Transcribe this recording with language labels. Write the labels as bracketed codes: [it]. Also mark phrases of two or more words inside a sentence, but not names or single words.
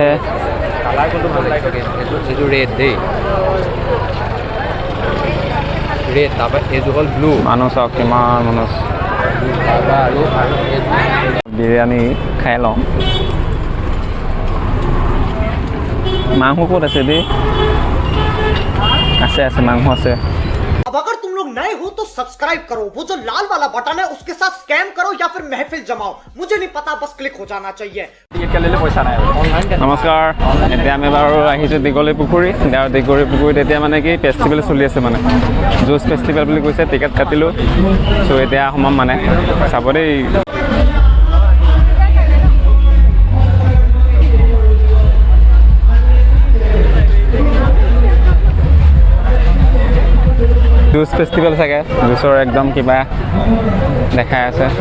[as] কালাৰ কোনটো ভাল লাগিছে? এইটো ৰেড দেই, ৰেড। তাৰপৰা এইযোৰ হ'ল ব্লু। মানুহ চাওক কিমান মানুহ। বিৰিয়ানী খাই লওঁ। মাংস ক'ত আছে দেই আছে আছে মাংস আছে [hi] अब अगर तुम लोग नए हो तो सब्सक्राइब करो वो जो लाल वाला बटन है उसके साथ स्कैम करो या फिर महफिल जमाओ मुझे नहीं पता बस क्लिक हो जाना चाहिए [as] টিকেট কাটিলে পইচা নাই নমস্কাৰ এতিয়া আমি বাৰু আহিছোঁ দীঘলী পুখুৰী আৰু দীঘলী পুখুৰীত এতিয়া মানে কি ফেষ্টিভেল চলি আছে মানে [en] juice festival [as] বুলি কৈছে টিকেট কাটিলোঁ চ' এতিয়া সোমাম মানে চাব দেই [en] juice festival [as] চাগে জুচৰ একদম কিবা দেখাই আছে